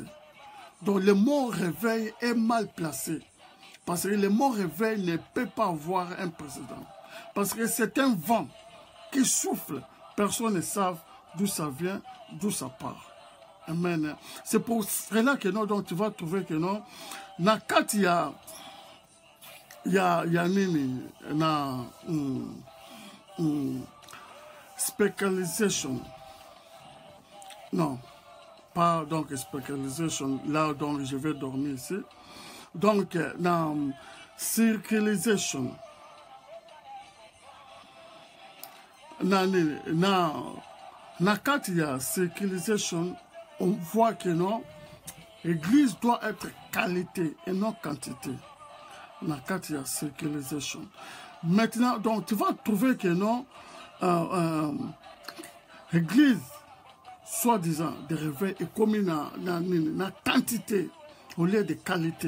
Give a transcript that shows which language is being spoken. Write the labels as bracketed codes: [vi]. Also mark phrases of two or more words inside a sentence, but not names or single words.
[fr] Donc le mot réveil est mal placé. Parce que le mot réveil ne peut pas avoir un président. Parce que c'est un vent qui souffle. Personne ne sait d'où ça vient, d'où ça part. Amen. C'est pour cela que non, donc tu vas trouver que non, [ln] na kati ya nini na spécialisation. [fr] Non, pas donc spécialisation. Là donc je vais dormir ici. Donc na circulation. [ln] Na kati ya circulation. [fr] On voit que non, l'église doit être qualité et non quantité. La carte, il y a sécurisation. Maintenant, donc, tu vas trouver que non, l'église, soi-disant, de réveil, est comme une quantité au lieu de qualité.